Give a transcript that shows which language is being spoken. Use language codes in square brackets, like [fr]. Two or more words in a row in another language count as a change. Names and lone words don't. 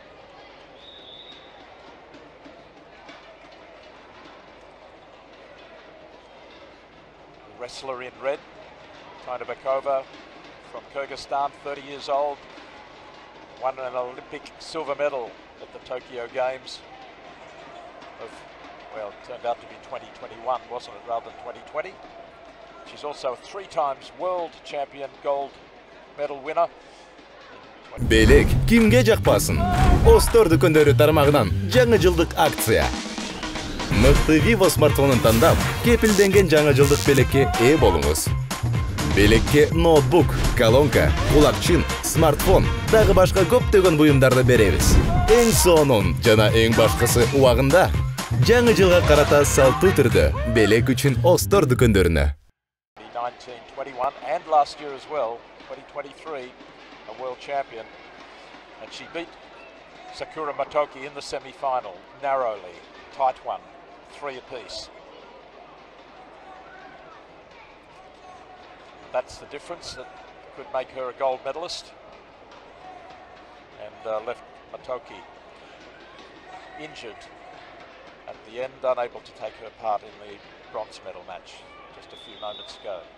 [en] Wrestler in red, Tыныбекova from Kyrgyzstan, 30 years old, won an Olympic silver medal at the Tokyo Games of, well, it turned out to be 2021, wasn't it, rather than 2020. She's also a 3 times world champion gold medal winner. [ky] Белек кимге жакпасын? Остор дүкөндөрү тармагынан жаңы жылдык акция. Мыкты Vivo смартфонун тандап, кепилденген жаңы жылдык белекке ээ болуңуз. Белекке ноутбук, колонка, кулакчын, смартфон, дагы башка көптөгөн буюмдарды беребиз. Эң сонун жана эң башкысы убагында. Жаңы жылга карата салтуу түрдө белек үчүн Остор дүкөндөрүнө. [en] 1921 and last year as well, 2023, a world champion, and she beat Sakura Motoki in the semi-final narrowly, tight one, 3 apiece. That's the difference that could make her a gold medalist, and left Motoki injured at the end, unable to take her part in the bronze medal match just a few moments ago.